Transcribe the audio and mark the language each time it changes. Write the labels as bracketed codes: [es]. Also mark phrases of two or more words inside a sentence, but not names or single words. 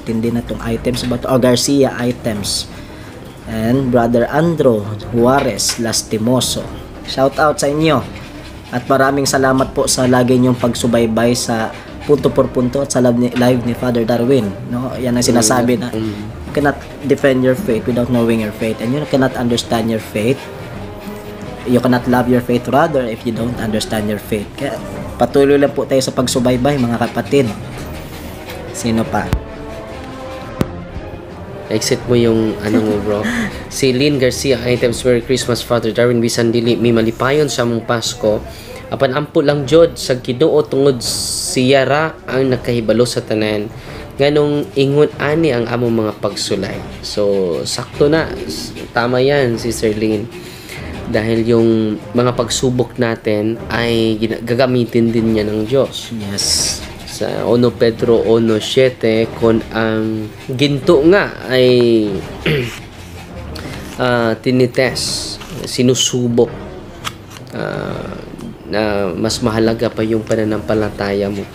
[tl] Tindi na itong items ba ito? Garcia, items. And Brother Andro Juarez Lastimoso. Shout out sa inyo. At maraming salamat po sa lagi niyong pagsubaybay sa punto por punto at sa live ni Father Darwin. No? Yan ang sinasabi na [en] you cannot defend your faith without knowing your faith. And you cannot understand your faith. You cannot love your faith rather if you don't understand your faith. [tl] Kaya patuloy lang po tayo sa pagsubaybay, mga kapatid. Sino pa? Exit mo yung mo, bro. Si Lynn Garcia, [en] items, Merry Christmas, Father Darwin. [ceb] Bisan dili mi malipayon sa mong Pasko. Apan ampo lang jud sa Ginoo tungod siyara ang nakahibalo sa tanan. Nganong ingon ani ang among mga pagsulay. So, [tl] sakto na. Tama yan, Sister Lynn. Dahil yung mga pagsubok natin ay gagamitin din niya ng Diyos. Yes. Sa 1 Pedro 1:7, kung ang ginto nga ay tinites, sinusubok, na mas mahalaga pa yung pananampalataya mo.